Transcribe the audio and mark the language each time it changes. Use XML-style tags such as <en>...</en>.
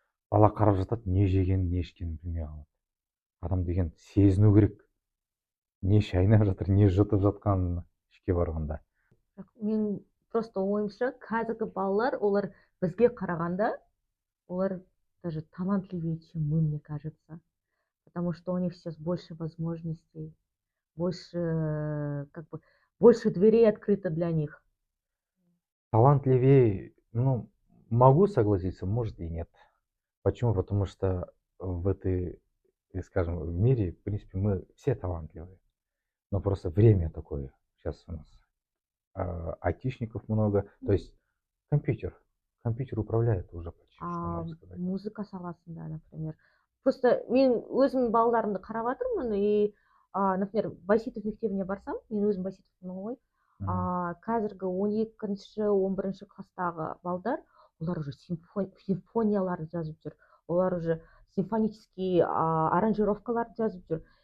<kk>Бала қарап жатады, не жегенін, не ішкенін білмей қалады. Адам деген сезіну керек. Не шайнап жатыр, не жұтып жатқанын ішке барғанда. Мен просто ойымша, қазіргі балалар, олар бізге қарағанда, олар</kk> <ru>даже талантливее, чем мы, мне кажется. Потому что у них сейчас больше возможностей, больше дверей открыто для них. Талантливее, могу согласиться, может и нет. Почему? Потому что в этой, скажем, в мире, в принципе, мы все талантливые. Но просто время такое. Сейчас у нас айтишников много. То есть компьютер управляет уже почти, что можно сказать.</ru> <kk>Музыка саласында, например. Просто мен өзімнің балаларымды қарап жатырмын, и например, Байситов мектебіне барсам, мен өзім Байситовпын ғой, қазіргі 12-ші 11-ші класстағы балдар, олар уже симфонияларды жазып жүр, олар уже симфонический аранжировкаларды жазып жүр.</kk>